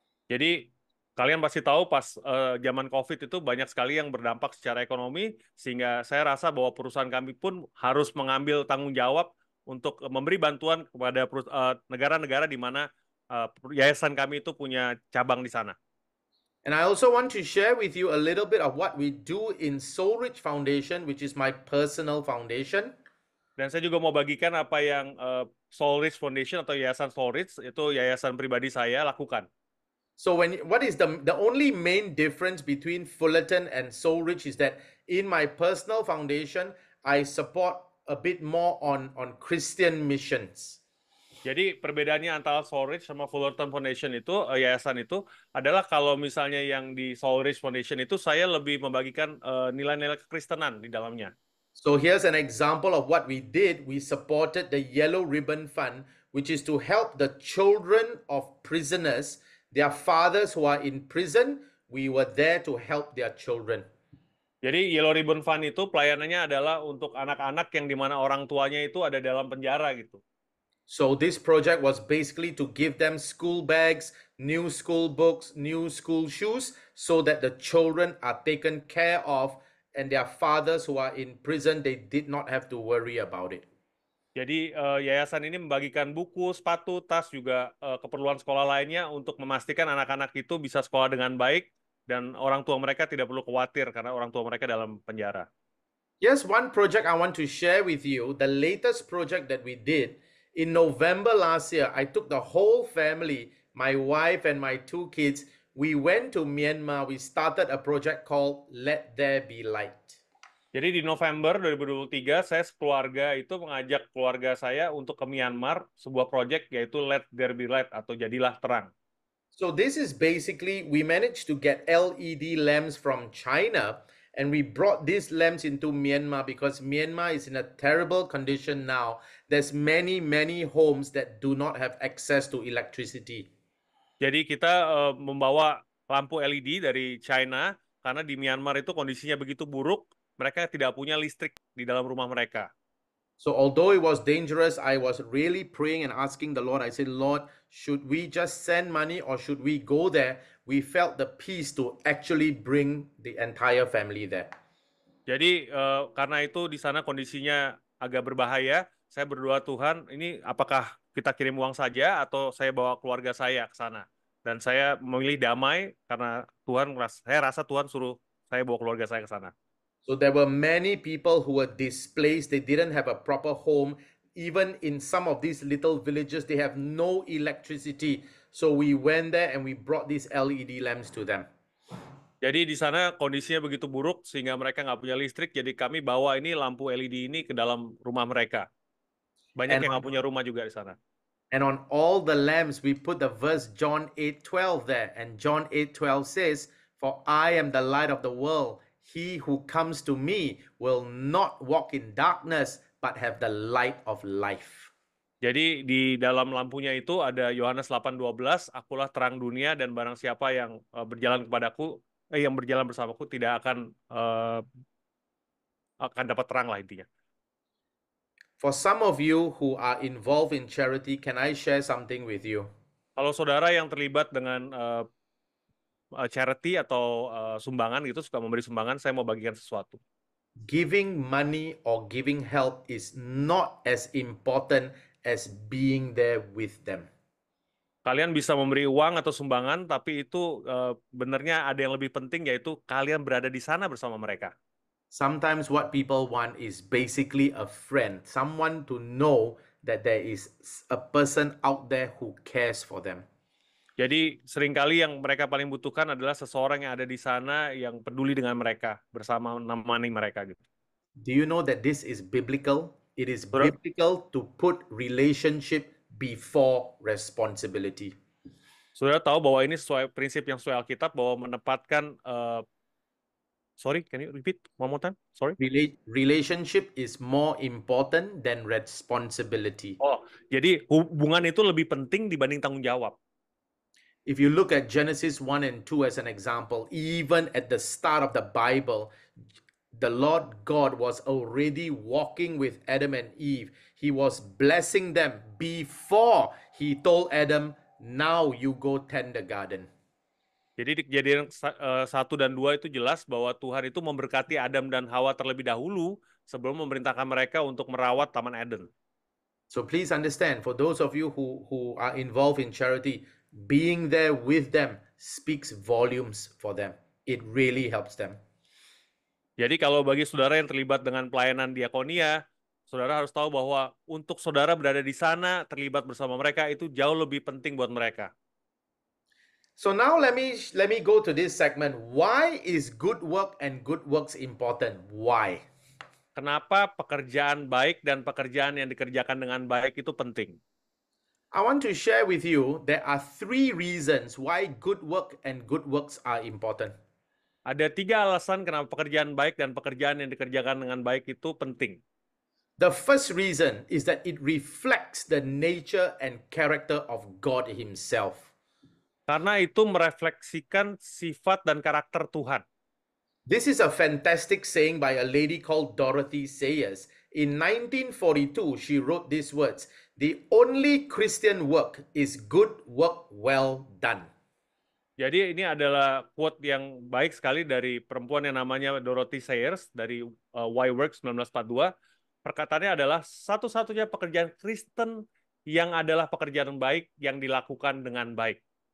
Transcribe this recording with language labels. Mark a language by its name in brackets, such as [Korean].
[Indonesian] Jadi kalian pasti tahu pas zaman COVID itu banyak sekali yang berdampak secara ekonomi, sehingga saya rasa bahwa perusahaan kami pun harus mengambil tanggung jawab untuk memberi bantuan kepada negara-negara di mana yayasan kami itu punya cabang di sana. [English] And I also want to share with you a little bit of what we do in Soul Rich Foundation, which is my personal foundation. [Indonesian] Dan saya juga mau bagikan apa yang Soul Rich Foundation atau Yayasan Soul Rich, itu yayasan pribadi saya, lakukan. [English] So what is the only main difference between Fullerton and Soul Rich is that in my personal foundation, I support a bit more on Christian missions. [Indonesian] Jadi perbedaannya antara Soul Ridge sama Fullerton Foundation itu, yayasan itu adalah kalau misalnya yang di Soul Ridge Foundation itu saya lebih membagikan nilai-nilai kekristenan di dalamnya. [English] So here's an example of what we did. We supported the Yellow Ribbon Fund, which is to help the children of prisoners, their fathers who are in prison. We were there to help their children. [Indonesian] Jadi Yellow Ribbon Fund itu pelayanannya adalah untuk anak-anak yang di mana orang tuanya itu ada dalam penjara gitu. [English] So this project was basically to give them school bags, new school books, new school shoes, so that the children are taken care of and their fathers who are in prison, they did not have to worry about it. [Indonesian] Jadi yayasan ini membagikan buku, sepatu, tas, juga keperluan sekolah lainnya untuk memastikan anak-anak itu bisa sekolah dengan baik dan orang tua mereka tidak perlu khawatir karena orang tua mereka dalam penjara. [English] Here's one project I want to share with you. The latest project that we did in November last year, I took the whole family, my wife and my 2 kids. We went to Myanmar. We started a project called Let There Be Light. [Indonesian] Jadi di November 2023, saya sekeluarga itu mengajak keluarga saya untuk ke Myanmar, sebuah proyek yaitu Let There Be Light atau Jadilah Terang. [English] So this is basically, we managed to get LED lamps from China and we brought these lamps into Myanmar because Myanmar is in a terrible condition now. There's many homes that do not have access to electricity. [Indonesian] Jadi kita membawa lampu LED dari China karena di Myanmar itu kondisinya begitu buruk, mereka tidak punya listrik di dalam rumah mereka. [English] So although it was dangerous, I was really praying and asking the Lord. I said, Lord, should we just send money or should we go there? We felt the peace to actually bring the entire family there. [Indonesian] Jadi karena itu di sana kondisinya agak berbahaya, saya berdoa, Tuhan, ini apakah kita kirim uang saja atau saya bawa keluarga saya ke sana? Dan saya memilih damai karena saya rasa Tuhan suruh saya bawa keluarga saya ke sana. [English] So there were many people who were displaced. They didn't have a proper home. Even in some of these little villages, they have no electricity. So we went there and we brought these LED lamps to them. [Indonesian] Jadi di sana kondisinya begitu buruk sehingga mereka nggak punya listrik. Jadi kami bawa ini lampu LED ini ke dalam rumah mereka. Banyak yang nggak punya rumah juga di sana. [English] And on all the lamps, we put the verse John 8:12 there. And John 8:12 says, "For I am the light of the world. He who comes to me will not walk in darkness, but have the light of life." [Indonesian] Jadi di dalam lampunya itu ada Yohanes 8:12, akulah terang dunia dan barang siapa yang berjalan kepadaku, yang berjalan bersamaku tidak akan dapat terang lah intinya. [English] For some of you who are involved in charity, can I share something with you? [Indonesian] Kalau saudara yang terlibat dengan charity atau sumbangan gitu, suka memberi sumbangan, saya mau bagikan sesuatu. [English] Giving money or giving help is not as important as being there with them. [Indonesian] Kalian bisa memberi uang atau sumbangan, tapi itu benarnya ada yang lebih penting, yaitu kalian berada di sana bersama mereka. [English] Sometimes what people want is basically a friend, someone to know that there is a person out there who cares for them. [Indonesian] Jadi seringkali yang mereka paling butuhkan adalah seseorang yang ada di sana yang peduli dengan mereka, bersama menemani mereka gitu. [English] Do you know that this is biblical? It is biblical to put relationship before responsibility. [Indonesian] Saudara tahu bahwa ini sesuai prinsip yang sesuai Alkitab, bahwa menempatkan [English] sorry, can you repeat one more time? Sorry. Relationship is more important than responsibility. [Indonesian] Oh, jadi hubungan itu lebih penting dibanding tanggung jawab. [English] If you look at Genesis 1 and 2 as an example, even at the start of the Bible, the Lord God was already walking with Adam and Eve. He was blessing them before he told Adam, now you go tend the garden. [Indonesian] Jadi di Kejadian 1 dan 2 itu jelas bahwa Tuhan itu memberkati Adam dan Hawa terlebih dahulu sebelum memerintahkan mereka untuk merawat Taman Eden. [English] So please understand, for those of you who are involved in charity, being there with them speaks volumes for them. It really helps them. [Indonesian] Jadi kalau bagi saudara yang terlibat dengan pelayanan diakonia, saudara harus tahu bahwa untuk saudara berada di sana, terlibat bersama mereka, itu jauh lebih penting buat mereka. [English] So now let me go to this segment. Why is good work and good works important? Why? [Indonesian] Kenapa pekerjaan baik dan pekerjaan yang dikerjakan dengan baik itu penting? [English] I want to share with you there are 3 reasons why good work and good works are important. [Indonesian] Ada 3 alasan kenapa pekerjaan baik dan pekerjaan yang dikerjakan dengan baik itu penting. [English] The first reason is that it reflects the nature and character of God Himself. [Indonesian] Karena itu merefleksikan sifat dan karakter Tuhan. [English] This is a fantastic saying by a lady called Dorothy Sayers. In 1942, she wrote these words: "The only Christian work is good work well done." [Indonesian] Jadi ini adalah quote yang baik sekali dari perempuan yang namanya Dorothy Sayers dari Why Work 1942. Perkataannya adalah satu-satunya pekerjaan Kristen yang adalah pekerjaan baik yang dilakukan dengan baik.